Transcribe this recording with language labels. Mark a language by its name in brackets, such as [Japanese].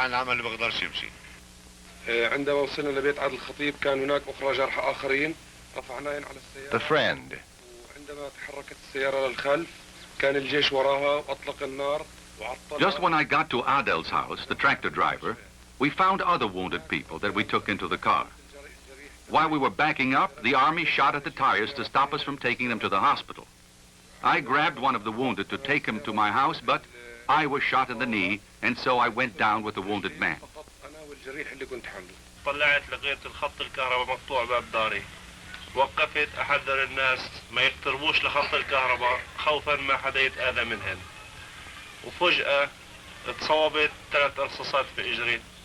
[Arabic] عندما وصلنا لبيت عبد الخطيب كان هناك أخرى جرحى آخرين رفعناهم على السيارة. [English] The friend. [Arabic] وعندما تحركت السيارة للخلف كان الجيش وراها وأطلق النار وعطل. [English] Just when I got to Adel's house, the tractor driver, we found other wounded people that we took into the car. While we were backing up, the army shot at the tires to stop us from taking them to the hospital. I grabbed one of the wounded to take him to my house, but I was shot in the knee, and so I went down with the wounded man. [Arabic] طلعت لقيت الخط الكهرباء مقطوع باب داري. وقفت أحذر الناس ما يقتربوش لخط الكهرباء خوفا ما حدا يتأذى منهن. وفجأة اتصابت 3 رصاصات في إجري.